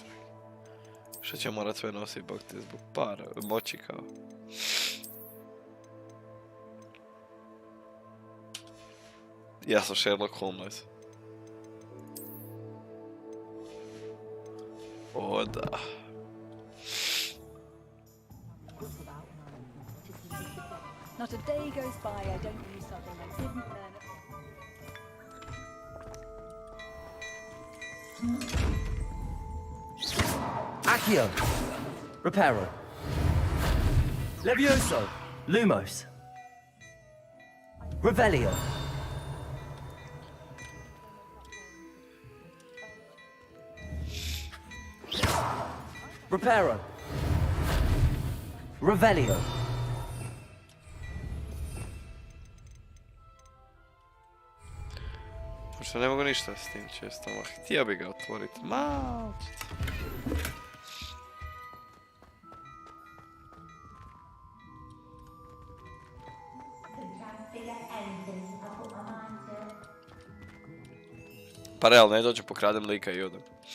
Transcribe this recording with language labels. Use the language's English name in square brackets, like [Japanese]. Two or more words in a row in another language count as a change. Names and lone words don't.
[Croatian] Što će morat sve nositi, bog te, zbog para, moći kao. Ja sam Sherlock Holmes. O, da. [English] Not a day goes by I don't use something I didn't learn. Accio! Reparo. Levioso! Lumos. Revelio. Reparo. Revelio. [Croatian] Pošto ne mogu ništa s tim čestom, a htio bi ga otvoriti malčice. Pa realno, ne dođem, pokradem lika i odem.